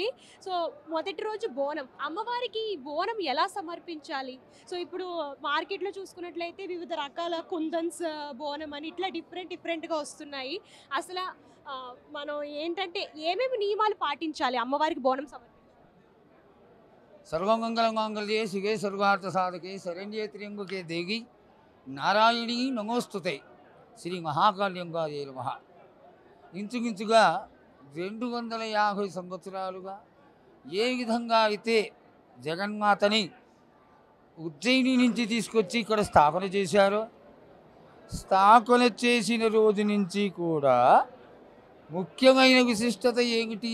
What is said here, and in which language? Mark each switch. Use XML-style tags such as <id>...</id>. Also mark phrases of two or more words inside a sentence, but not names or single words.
<te>సో మొదటి రోజు బోనం, అమ్మవారికి ఈ బోనం ఎలా సమర్పించాలి? సో ఇప్పుడు మార్కెట్లో చూసుకున్నట్లయితే వివిధ రకాల కుందన్స్ బోనం అని ఇట్లా డిఫరెంట్గా వస్తున్నాయి. అసలు మనం ఏంటంటే ఏమేమి నియమాలు పాటించాలి అమ్మవారికి బోనం సమర్పించాలి?</te> <sa>सर्वमंगलमांगल्ये शिवे सर्वार्थ साधके शरण्ये त्र्यंबके देवी నారాయణి నమోస్తుతే శ్రీ మహాకాళింగాయ నమః.</sa> <te>ఇంచుమించుగా 250 సంవత్సరాలుగా ఏ విధంగా అయితే జగన్మాతని ఉజ్జయిని నుంచి తీసుకొచ్చి ఇక్కడ స్థాపన చేశారో, స్థాపన చేసిన రోజు నుంచి కూడా ముఖ్యమైన విశిష్టత ఏమిటి?</te>